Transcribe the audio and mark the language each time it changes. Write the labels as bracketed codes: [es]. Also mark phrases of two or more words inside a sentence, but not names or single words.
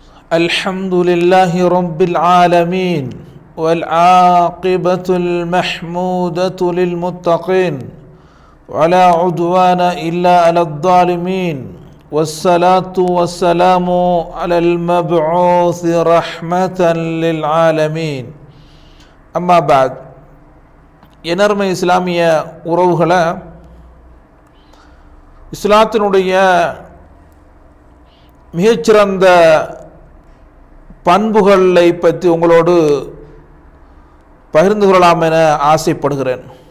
[ar] الحمد لله رب العالمين والعاقبة المحمودة للمتقين ولا عدوان إلا على الظالمين والصلاة والسلام على المبعوث رحمة للعالمين أما بعد [ta] எனர்மை இஸ்லாமிய உறவுகளை இஸ்லாத்தினுடைய மிகச்சிறந்த பண்புகளை பற்றி உங்களோடு பகிர்ந்து கொள்ளலாம் என ஆசைப்படுகிறேன்.